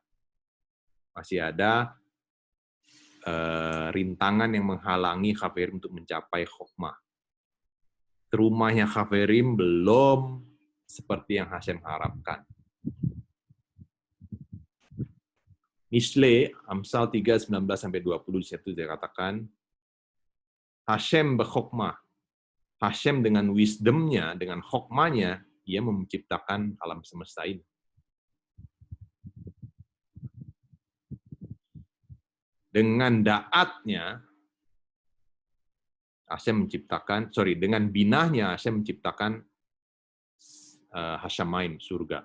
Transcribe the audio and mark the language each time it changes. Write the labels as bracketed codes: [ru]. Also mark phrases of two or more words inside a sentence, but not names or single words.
[id] Masih ada rintangan yang menghalangi Khaverim untuk mencapai Chokmah. Terumahnya Khaverim belum seperti yang Hashem harapkan. Mishle, Amsal 3:19-20, disitu dia katakan, [he] Hashem bechokmah. [id] Hashem dengan wisdom-nya, dengan chokmahnya, ia menciptakan alam semesta ini. Dengan da'atnya, Hashem menciptakan, dengan binahnya Hashem menciptakan Hashamaim, surga.